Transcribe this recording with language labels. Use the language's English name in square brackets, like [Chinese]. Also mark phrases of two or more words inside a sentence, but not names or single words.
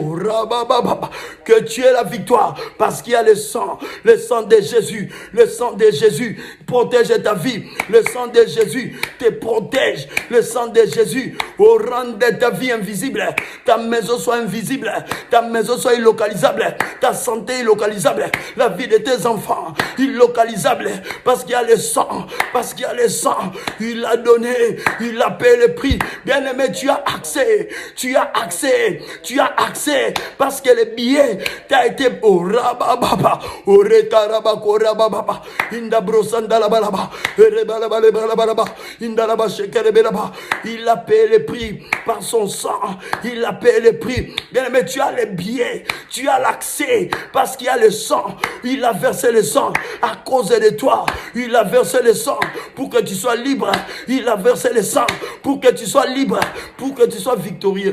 [French] que tu aies la victoire, parce qu'il y a le sang de Jésus, le sang de Jésus protège ta vie, le sang de Jésus te protège, le sang de Jésus au rang de ta vie invisible, ta maison soit invisible, ta maison soit illocalisable, ta santé illocalisable, la vie de tes enfants illocalisable, parce qu'il y a le sang, parce qu'il y a le sang, il a donné, il a payé le prix. Bien-aimé, tu as accès, parce que le billet t'a été au rabababa, au retaraba, korababa, indabrosanda la balaba, rebalaba, indalaba shekerebelaba. Il a payé le prix par son sang, il a payé le prix. Bien-aimé, tu as les billets, tu as l'accès, parce qu'il y a le sang, il a versé le sang à cause de toi, il a versé le sang pour que tu sois libre, il a versé le sang pour que tu sois libre, pour que tu sois victorieux.